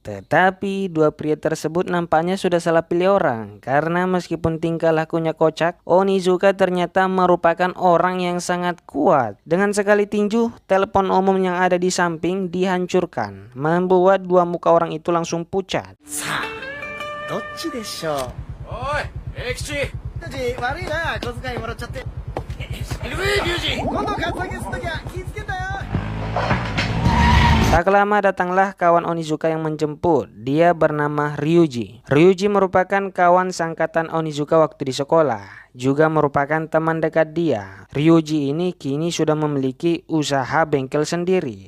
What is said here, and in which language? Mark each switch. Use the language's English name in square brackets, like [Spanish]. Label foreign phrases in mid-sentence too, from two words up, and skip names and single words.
[Indonesian] Tetapi dua pria tersebut nampaknya sudah salah pilih orang, karena meskipun tingkah lakunya kocak, Onizuka ternyata merupakan orang yang sangat kuat. Dengan sekali tinju, telepon umum yang ada di samping dihancurkan, membuat dua muka orang itu langsung pucat. [Japanese] さあ、どっちでしょう。おい、永吉。悪いな、小遣いもらっちゃって。いるぜ、龍二。今度カツアゲするときは気ぃつけたよ。 [Indonesian] Tak lama datanglah kawan Onizuka yang menjemput. Dia bernama Ryuji. Ryuji merupakan kawan sangkatan Onizuka waktu di sekolah. Juga merupakan teman dekat dia. Ryuji ini kini sudah memiliki usaha bengkel sendiri.